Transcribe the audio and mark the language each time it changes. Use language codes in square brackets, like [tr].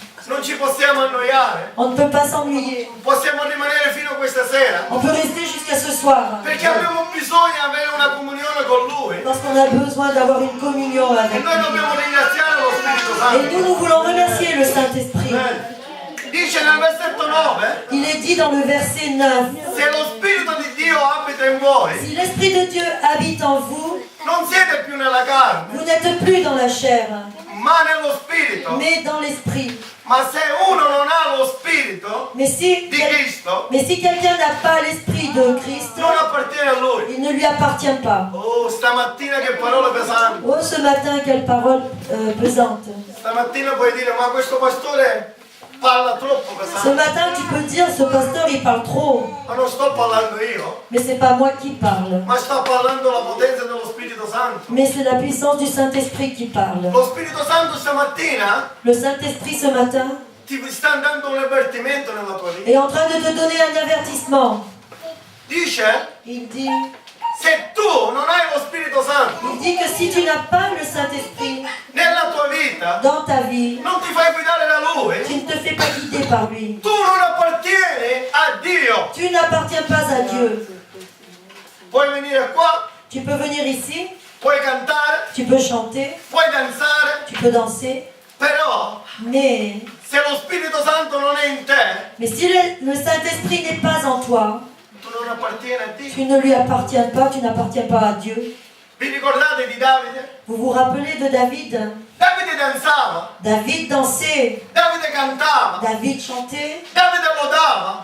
[it] non ci possiamo annoiare. [fr] on ne peut pas s'ennuyer. [it] Possiamo rimanere fino a questa sera. [fr] On peut rester jusqu'à ce soir. [it] Perché abbiamo bisogno di avere una comunione con Lui. [fr] Parce qu'on a besoin d'avoir une communion [it] E [fr] avec [it] noi [fr] lui. [it] dobbiamo ringraziare lo Spirito [fr] Et [it] Santo. [fr] nous voulons remercier le Saint-Esprit. [it] Dice nel versetto 9, [fr] Il est dit dans le verset 9, [it] se lo Spirito di Dio abita in voi, [fr] si l'Esprit de Dieu habite en vous, [it] non siete più nella carne, [fr] vous n'êtes plus dans la chair, [it] ma nello Spirito. [fr] mais dans l'Esprit. [it] Ma se uno non ha lo Spirito [fr] Mais si, [it] di Cristo, [fr] quelqu'un n'a pas l'Esprit de Christ, [it] non appartiene a Lui. [fr] il ne lui appartient pas. [it] Oh, stamattina che parole pesanti. [fr] Oh, ce matin, quelle parole pesante. [it] Stamattina puoi dire, ma questo pastore parla troppo [fr] Ce [it] pesante. [fr] matin, tu peux dire, ce pasteur, il parle trop. [it] Ma non sto parlando io, [fr] Mais c'est pas moi qui parle. [it] ma sta parlando la potenza dello Spirito Santo. [fr] Mais c'est la puissance du Saint-Esprit qui parle. [it] Lo Spirito Santo stamattina [fr] Le Saint-Esprit, ce matin, [it] ti sta dando un avvertimento nella tua vita. [fr] est en train de te donner un avertissement. [it] Dice, [fr] Il dit, [it] se tu non hai lo Spirito Santo [fr] il dit que si tu n'as pas le Saint-Esprit [it] nella tua vita, [fr] dans ta vie, [it] non ti fai guidare da Lui, [fr] tu ne te fais pas guider par lui. [it] tu non appartieni a Dio. [fr] Tu n'appartiens pas à Dieu. [it] Puoi venire qua, [fr] Tu peux venir ici, [it] puoi cantare, [fr] tu peux chanter, [it] puoi danzare, [fr] tu peux danser, [it] però [fr] mais [it] se lo Spirito Santo non è in te, [fr] si le Saint-Esprit n'est pas en toi, [it] tu non appartieni a Dio. [fr] tu ne lui appartiens pas, tu n'appartiens pas à Dieu. [it] Vi ricordate di Davide? [fr] Vous vous rappelez de David? [it] Davide danzava, [fr] David dansait, [it] Davide cantava, [fr] David chantait, [it] Davide lodava,